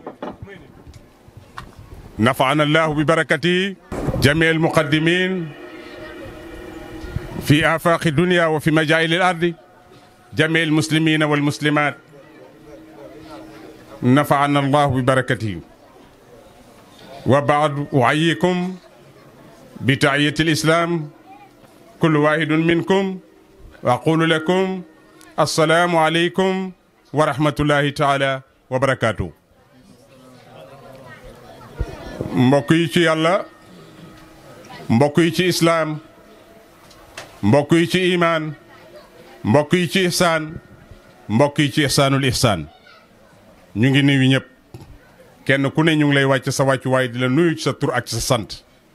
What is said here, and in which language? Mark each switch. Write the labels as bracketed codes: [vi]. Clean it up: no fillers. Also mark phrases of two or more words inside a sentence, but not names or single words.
[ar] نفعنا الله ببركته جميع المقدمين في آفاق الدنيا وفي مجال الأرض، جميع المسلمين والمسلمات نفعنا الله ببركته. وبعد أحييكم بتحية الإسلام كل واحد منكم وأقول لكم السلام عليكم ورحمة الله تعالى وبركاته. [wo] mbokk yi ci yàlla, mbokk yi ci islaam, mbokk yi ci imaan, mbokk yi ci ihsaan, mbokk yi ci ihsaanul ihsaan, ñu ngi nuyu ñëpp. kenn ku ne ñu ngi lay wàcc sa wàccuwaay di la nuyu ci sa tur ak ci sa sant.